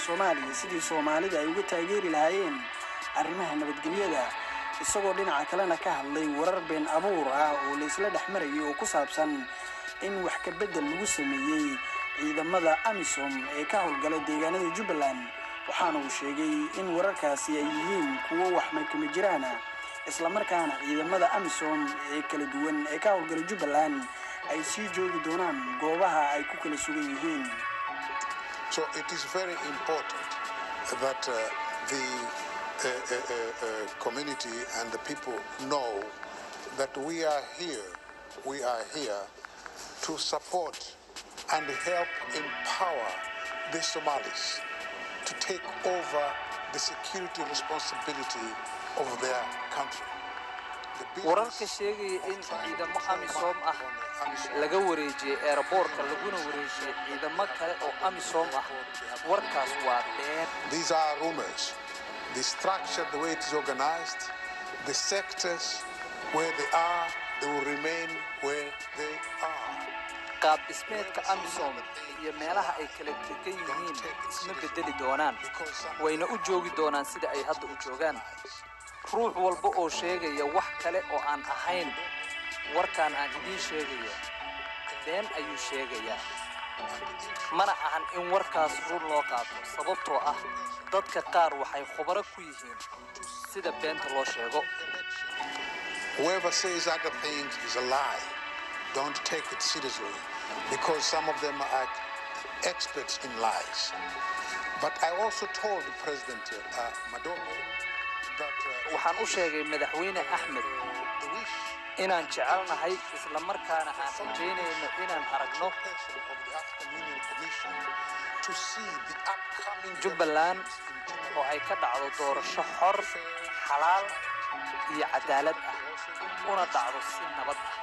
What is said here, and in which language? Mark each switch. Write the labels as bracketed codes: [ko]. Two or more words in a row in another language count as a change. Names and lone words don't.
[so] Soomaaliya sidii Soomaalida ay uga taageeri lahaayeen arrimaha nabadgelyada isagoo dhinaca kalena ka hadlay warar been abuur ah oo la isla dhaxmaray oo ku saabsan in wax ka bedel lagu sameeyay ciidamada AMISOM ee ka howlgala deegaanada Jubbaland waxaana uu sheegay in wararkaasi ay yihiin kuwo wax ma jiraan isla markaana ciidamada AMISOM ee kala duwan ee ka howlgala Jubbaland ay sii joogi doonaan goobaha ay ku kala sugan yihiin. [en] So it is very important that the community and the people know that we are here to support and help empower the Somalis to take over the security responsibility of their country. [so] wararka sheegaya in ciidamo amisom ah laga wareejiyay airportka laguna wareejiyay ciidamo kale oo amisom ah warkaas waa been. [en] These are rumors. The structure, the way it is organized, the sectors where they are, they will remain where they are. [so] qaab dhismeedka amisom iyo meelaha ay kala degan yihiin isma bedeli doonaan wayna u joogi doonaan sida ay hadda u joogaan. ruux walba oo sheegaya wax kale oo aan ahayn warkaan aan idiin sheegayo been ayuu sheegayaa. mana ahan in warkaas run loo qaato sababtoo ah dadka qaar waxay khubaro ku yihiin sida beenta loo sheego. [en] Whoever says other things is a lie. Don't take it seriously because some of them are experts in lies. But I also told President Maduro that [so] waxaan u sheegay madaxweyne Axmed inaan jecelnahay isla markaana aan rajaynayno inaan aragno Jubbaland oo ay ka dhacdo doorasho xor, xalaal iyo cadaalad ah una dhacdo si nabad ah.